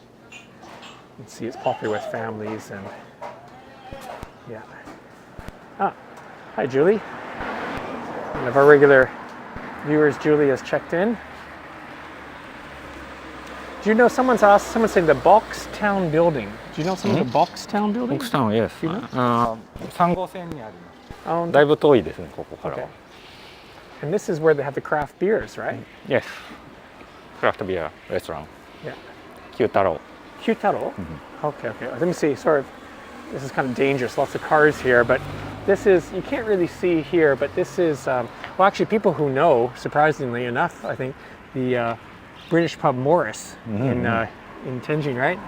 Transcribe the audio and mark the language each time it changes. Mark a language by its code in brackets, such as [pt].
[en] You can see it's popular with families and yeah. Hi Julie. One of our regular viewers, Julie, has checked in. Do you know someone's saying the Box Town building. Do you know some of the Box Town building? Box Town, yes. [ja] 3号線にあります。だいぶ遠いですね、ここからは。 [en] And this is where they have the craft beers, right? Yes. Craft beer restaurant. Yeah. Kyutaro. Kyutaro? Okay. Let me see. Sorry, this is kind of dangerous. Lots of cars here, but this is, you can't really see here, but this is, well, actually, people who know, surprisingly enough, I think, the British pub Morris in Tenjin, right?